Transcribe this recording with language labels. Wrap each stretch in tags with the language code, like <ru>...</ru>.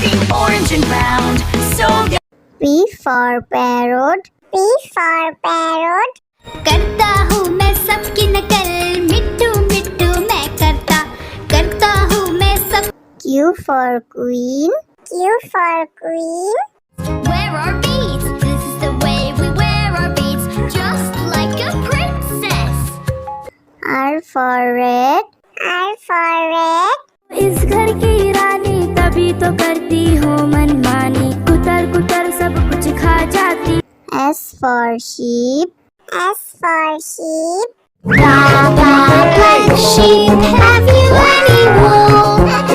<en>Orange and round, so good. P for parrot. P for parrot.</en> <hi>करता हूँ मैं सबकी नकल मिट्टू मिट्टू मैं करता हूँ मैं सब</hi> <en>Q for queen. Q for queen. Wear our beads, this is the way we wear our beads Just like a princess R for red. R for red.</en> <hi>इस घर की रानी तभी तो करती हो मनमानी कुतर कुतर सब कुछ खा जाती</hi> <en>S for sheep. S for sheep. Black sheep, have you any wool?</en>